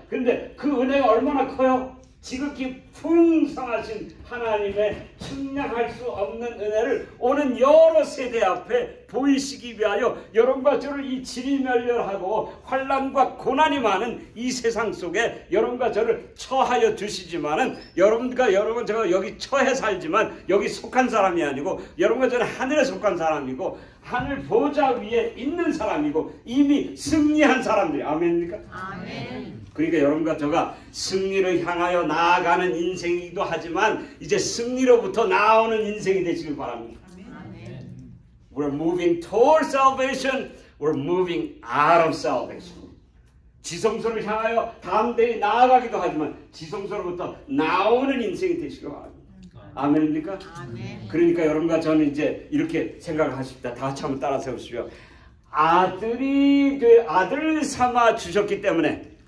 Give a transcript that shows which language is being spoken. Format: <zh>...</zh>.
<ko>그런데 그 은혜가 얼마나 커요? 지극히 풍성하신 하나님의 측량할 수 없는 은혜를 오는 여러 세대 앞에 보이시기 위하여 여러분과 저를 이 지리멸렬하고 환난과 고난이 많은 이 세상 속에 여러분과 저를 처하여 주시지만은, 여러분 제가 여기 처해 살지만 여기 속한 사람이 아니고, 여러분과 저는 하늘에 속한 사람이고 하늘 보좌 위에 있는 사람이고 이미 승리한 사람들이. 아멘입니까? 아멘. 그러니까 여러분과 저가 승리를 향하여 나아가는 인생이기도 하지만 이제 승리로부터 나오는 인생이 되시길 바랍니다. 아멘.</ko> <en>We're moving toward salvation. We're moving out of salvation.</en> <ko>지성소를 향하여 담대히 나아가기도 하지만 지성소로부터 나오는 인생이 되시길 바랍니다. 아멘입니까? 아멘. 그러니까 여러분과 저는 이제 이렇게 생각을 하십니다. 다 같이 한번 따라 세우시죠. 아들 삼아 주셨기 때문에.</ko>